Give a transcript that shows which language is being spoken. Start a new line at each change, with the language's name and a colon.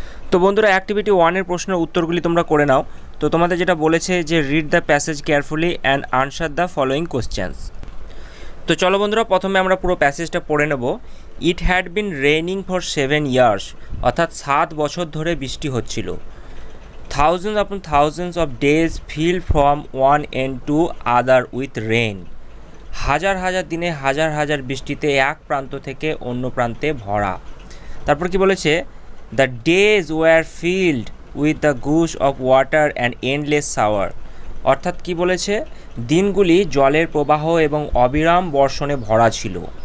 Bangla: তো বন্ধুরা, অ্যাক্টিভিটি 1-এর প্রশ্নের উত্তরগুলি তোমরা করে নাও। তো তোমাদের যেটা বলেছে যে
English: Read the passage carefully and answer the following questions.
Bangla: তো চলো বন্ধুরা, প্রথমে আমরা পুরো প্যাসেজটা পড়ে নেব।
English: it had been raining for 7 years,
Bangla: অর্থাৎ 7 বছর ধরে বৃষ্টি হচ্ছিল।
English: Thousands upon thousands of days filled from one end to other with rain.
Bangla: হাজার হাজার দিনে হাজার হাজার বৃষ্টিতে এক প্রান্ত থেকে অন্য প্রান্তে ভরা। তারপর কি বলেছে?
English: The days were filled with the gush of water and endless shower.
Bangla: অর্থাৎ কি বলেছে? দিনগুলি জলের প্রবাহ এবং অবিরাম বর্ষণে ভরা ছিল।